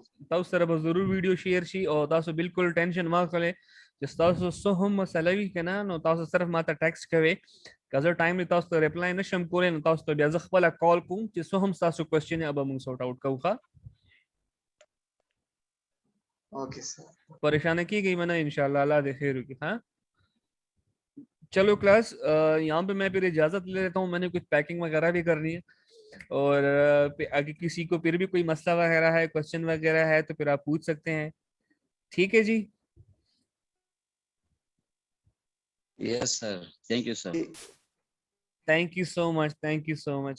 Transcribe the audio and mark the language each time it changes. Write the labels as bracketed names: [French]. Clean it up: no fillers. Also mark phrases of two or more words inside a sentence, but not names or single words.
[Pashto] تاسو سره به ضرور [English] video share [Pashto] شي. او تاسو بالکل ټینشن ما کړئ چې تاسو څه هم مسله وي کنه، نو تاسو صرف ماته ټیکسټ کوئ. که زه ټایم تاسو ته ریپلای نشم کولای، نو تاسو ته بیا زه خپل کال کوم چې څه هم تاسو کوېسچن یا به موږ [English] sort out [Pashto] کوو. ښه [English] okay sir [Urdu] پریشان کی میں نے ان شاء اللہ اللہ دے خیر کی۔ ہاں چلو کلاس، یہاں پہ میں پھر اجازت لے لیتا ہوں، میں نے کچھ پیکنگ وغیرہ بھی کرنی ہے. اور اگر کسی کو پھر بھی کوئی مسئلہ وغیرہ ہے، کوئسچن وغیرہ ہے، تو پھر آپ پوچھ سکتے ہیں. ٹھیک ہے جی. [English] Yes, sir. Thank you, sir. Thank you so much. Thank you so much.